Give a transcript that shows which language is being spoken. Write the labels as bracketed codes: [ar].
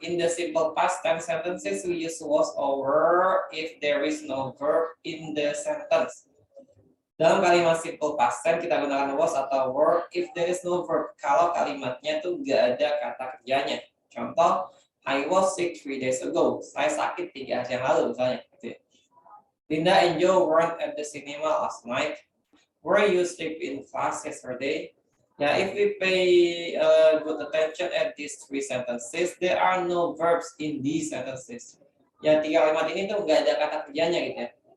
[en] In the simple past tense sentences we use was or were if there is no verb in the sentence. [id] Dalam kalimat simple past tense kita gunakan was atau were if there is no verb. Kalau kalimatnya tuh nggak ada kata kerjanya. [en] Contoh, I was sick 3 days ago. [id] Saya sakit 3 hari yang lalu misalnya. Gitu ya. [en] Linda and Joe weren't at the cinema last night. Were you asleep in class yesterday? Yeah, if we pay good attention at these 3 sentences, there are no verbs in these sentences. [id] Ya, 3 kalimat ini tuh nggak ada kata kerjanya gitu ya.